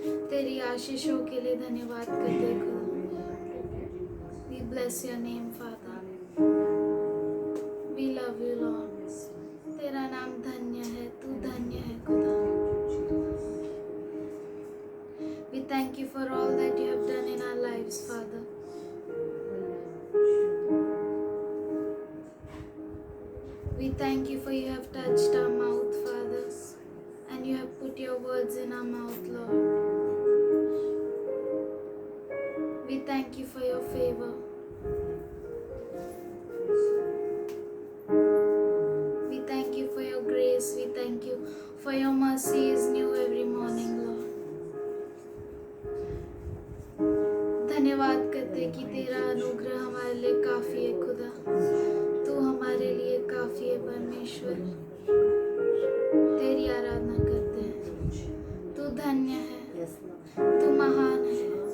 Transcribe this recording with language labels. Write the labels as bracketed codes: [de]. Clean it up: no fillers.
[hi] तेरी आशीषों के लिए धन्यवाद करते खुदा। [en] We bless your name, Father. We love you, Lord. [hi] तेरा नाम धन्य है, तू धन्य है खुदा। [en] We thank you for all that you have done in our lives, Father. We thank you for you have touched our mouth, Father, and you have put your words in our mouth, Lord. We thank you for your favor. We thank you for your grace. We thank you for your mercy is new every morning, Lord. [hi] धन्यवाद करते कि तेरा अनुग्रह हमारे लिए काफ़ी है खुदा। तू हमारे लिए काफ़ी है परमेश्वर। तेरी आराधना करते हैं। तू धन्य है, तू महान है।